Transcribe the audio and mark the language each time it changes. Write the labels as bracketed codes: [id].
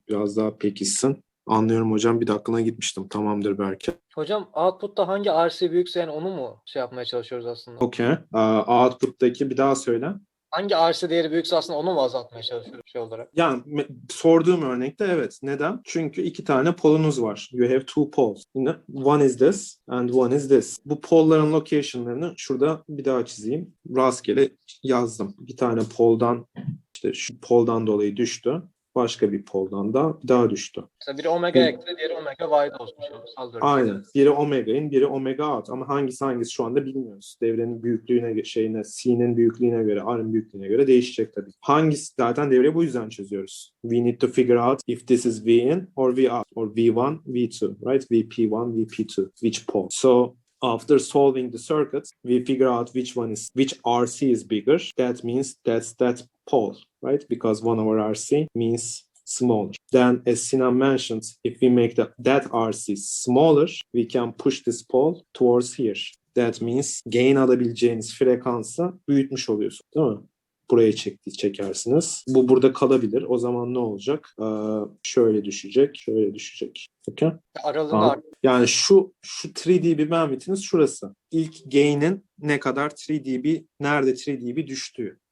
[tr] Biraz daha pekişsin. Anlıyorum hocam. Bir dakikalığına gitmiştim. Tamamdır belki. Hocam output'ta hangi RC büyükse yani onu mu yapmaya çalışıyoruz aslında? Okey. Output'taki bir daha söyle. Hangi RC değeri büyükse aslında onu mu azaltmaya çalışıyoruz olarak? Yani sorduğum örnekte evet. Neden? Çünkü 2 tane polunuz var. [en] You have two poles. One is this and one is this. [tr] Bu polların location'larını şurada bir daha çizeyim. Rastgele yazdım. Bir tane poldan işte şu poldan dolayı düştü. Başka bir poldan da daha düştü. Mesela biri omega ekle, diğeri omega y'de olsun. Aynen. Biri omega in, biri omega out. Ama hangisi şu anda bilmiyoruz. Devrenin büyüklüğüne, C'nin büyüklüğüne göre, R'ın büyüklüğüne göre değişecek tabii. Hangisi? Zaten devreyi bu yüzden çözüyoruz. [en] We need to figure out if this is V in or V out or V1, V2, right? VP1, VP2, which pole. So after solving the circuit, we figure out which RC is bigger. That means that's that pole, right? Because 1 over RC means smaller. Then, as Sinan mentioned, if we make that RC smaller, we can push this pole towards here. That means [tr] gain alabileceğiniz frekansı büyütmüş oluyorsunuz, değil mi? Buraya çekersiniz. Bu burada kalabilir. O zaman ne olacak? Şöyle düşecek, şöyle düşecek. [en] Okay? [tr] Aralığında yani şu 3 dB bandwidth'iniz şurası. İlk gain'in ne kadar 3 dB, nerede 3 dB düştüğü.